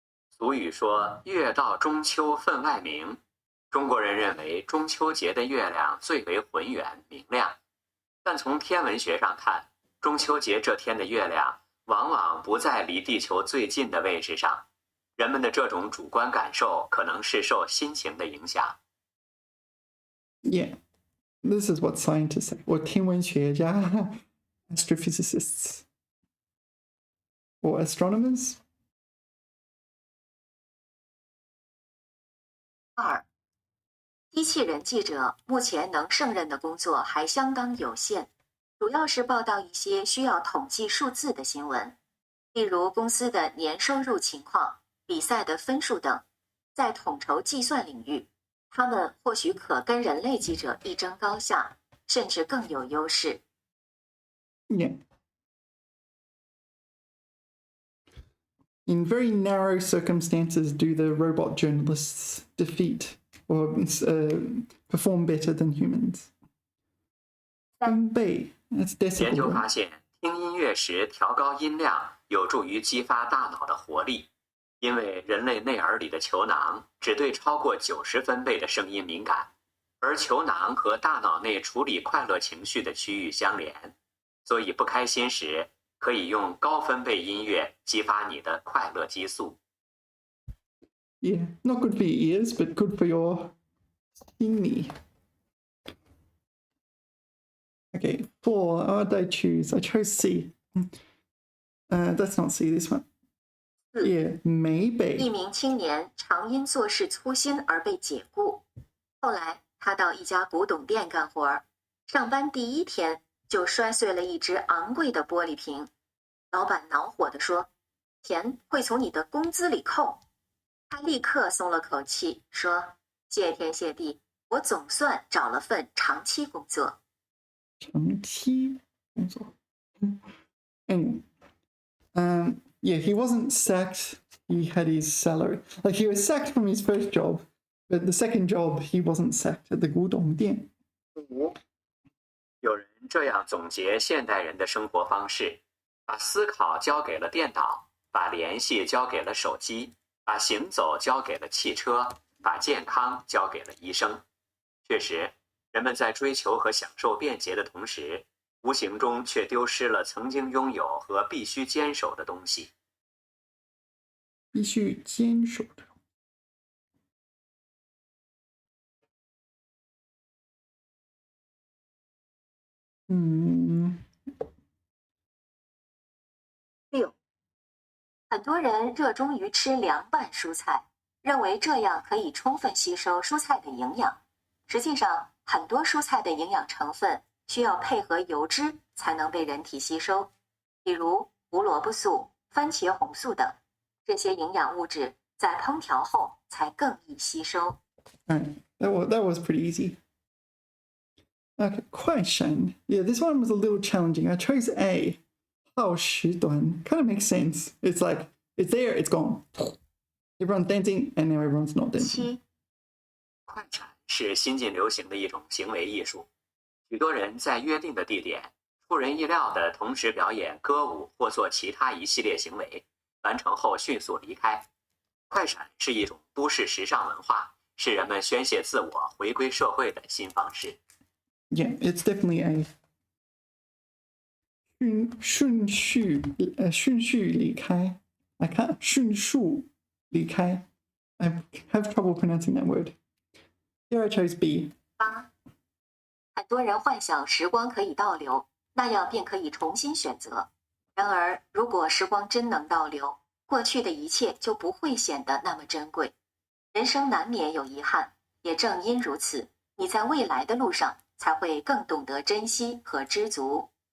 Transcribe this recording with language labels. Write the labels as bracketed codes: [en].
[zh] 俗语说月到中秋分外明，中国人认为中秋节的月亮最为浑圆明亮，但从天文学上看，中秋节这天的月亮往往不在离地球最近的位置上，人们的这种主观感受可能是受心情的影响。 [en] Yeah, this is what scientists say, or 天文学家 astrophysicists, or astronomers. 2. [zh] 机器人记者目前能胜任的工作还相当有限，主要是报道一些需要统计数字的新闻，例如公司的年收入情况、比赛的分数等。在统筹计算领域，他们或许可跟人类记者一争高下，甚至更有优势。 [en] Yeah. In very narrow circumstances, do the robot journalists defeat or perform better than humans? 分贝 that's [zh] 研究 [en] decibel. [zh] 发现，听音乐时调高音量有助于激发大脑的活力，因为人类内耳里的球囊只对超过90分贝的声音敏感，而球囊和大脑内处理快乐情绪的区域相连，所以不开心时可以用高分贝音乐激发你的快乐激素。 [en] Yeah, not good for your ears, but good for your thingy. Okay, 4. What did I choose? I chose C. That's not C, this one. Yeah, [zh] 美北。一名青年常因做事粗心而被解雇，后来他到一家古董店干活，上班第1天就摔碎了一只昂贵的玻璃瓶。老板恼火地说：“钱会从你的工资里扣。” 他立刻松了口气，说：“谢天谢地，我总算找了份长期工作。” 长期工作。 [en] Anyway, yeah, he wasn't sacked. He had his salary. Like he was sacked from his first job, but the second job he wasn't sacked at the 古董店。 [zh] 有人这样总结现代人的生活方式：把思考交给了电脑，把联系交给了手机，把行走交给了汽车，把健康交给了医生。确实，人们在追求和享受便捷的同时，无形中却丢失了曾经拥有和必须坚守的东西。必须坚守的。 6. 很多人热衷于吃凉拌蔬菜，认为这样可以充分吸收蔬菜的营养。实际上，很多蔬菜的营养成分需要配合油脂才能被人体吸收，比如胡萝卜素、番茄红素等。这些营养物质在烹调后才更易吸收。 [en] That was pretty easy. Okay, 快闪. Yeah, this one was a little challenging. I chose A. 耗时短 kind of makes sense. It's like, it's there, it's gone. Everyone's dancing, and now everyone's not dancing. 7. [zh] 快闪是新近流行的一种行为艺术，许多人在约定的地点，出人意料地同时表演歌舞或做其他一系列行为，完成后迅速离开。快闪是一种都市时尚文化，是人们宣泄自我、回归社会的新方式。 [en] Yeah, it's definitely A. [zh] 顺序离开 [en] I can't [zh] 迅速离开 [en] I have trouble pronouncing that word. Here I chose B. 8. [zh] 很多人幻想时光可以倒流，那样便可以重新选择。然而，如果时光真能倒流，过去的一切就不会显得那么珍贵。人生难免有遗憾，也正因如此，你在未来的路上才会更懂得珍惜和知足。